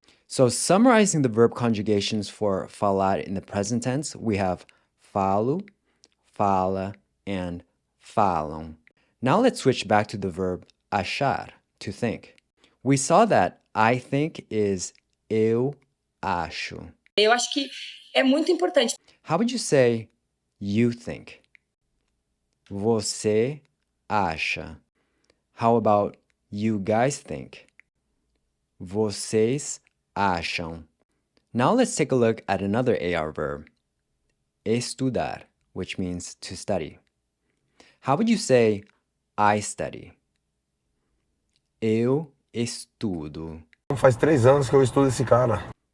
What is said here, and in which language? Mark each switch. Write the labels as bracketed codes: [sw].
[en] So summarizing the verb conjugations for falar in the present tense, we have falo, fala, and falam. Now let's switch back to the verb achar, to think. We saw that I think is [pt] eu acho. Eu acho que é muito importante. [en] How would you say you think? [pt] Você acha. [en] How about you guys think? [pt] Vocês acham. [en] Now let's take a look at another AR verb, estudar, which means to study. How would you say I study? [pt] Eu estudo. Faz 3 anos que eu estudo esse cara.